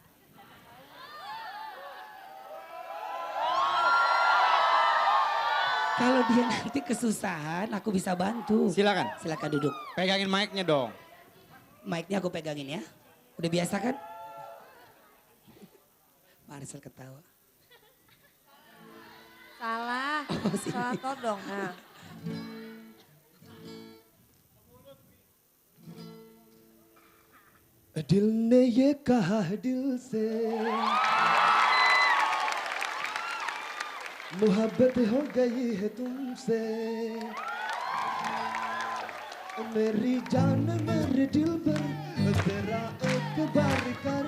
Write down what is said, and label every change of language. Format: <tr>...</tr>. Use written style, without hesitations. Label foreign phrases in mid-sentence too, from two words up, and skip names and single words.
<id>Kalau dia nanti kesusahan, aku bisa bantu. Silakan. Silakan duduk. Pegangin mic-nya dong. Mic-nya aku pegangin ya. Udah biasa kan? Marcel ketawa. Salah, salah todong. Nah.</id> <hi>दिल ने ये कहा है दिल से मोहब्बत हो गई है तुमसे मेरी जान मेरे दिल पर तेरा एक बार कर</hi>